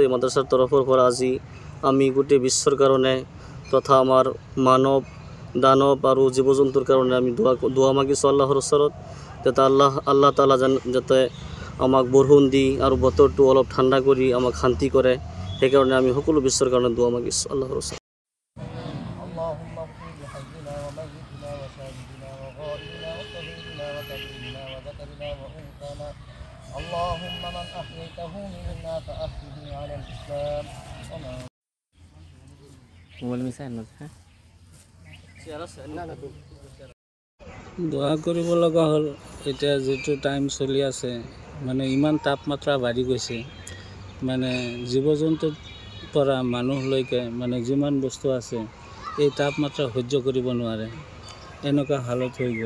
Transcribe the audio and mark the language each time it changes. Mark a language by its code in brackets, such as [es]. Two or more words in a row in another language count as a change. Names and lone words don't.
[as] এই মাদ্ৰাছাৰ তৰফৰ পৰা আজি আমি গোটেই বিশ্বৰ কাৰণে তথা আমাৰ মানৱ দানৱ আৰু জীৱ জন্তুৰ কাৰণে আমি দোৱা মাগিছোঁ আল্লাহৰ ওচৰত, যাতে আল্লাহ তাআলা যাতে আমাক বৰষুণ দি আৰু বতৰটো অলপ ঠাণ্ডা কৰি আমাক শান্তি কৰে। সেইকাৰণে আমি সকলো বিশ্বৰ কাৰণে দোৱা মাগিছোঁ আল্লাহৰ ওচৰত। [ar] اللهم من أحييته منا فأحيه على الإسلام [as] দোয়া কৰিব লগা হ'ল। এতিয়া যিটো টাইম চলি আছে মানে ইমান তাপমাত্ৰা বাঢ়ি গৈছে, মানে জীৱ জন্তুৰ পৰা মানুহলৈকে মানে যিমান বস্তু আছে এই তাপমাত্ৰা সহ্য কৰিব নোৱাৰে, এনেকুৱা হালত হৈ গ'ল।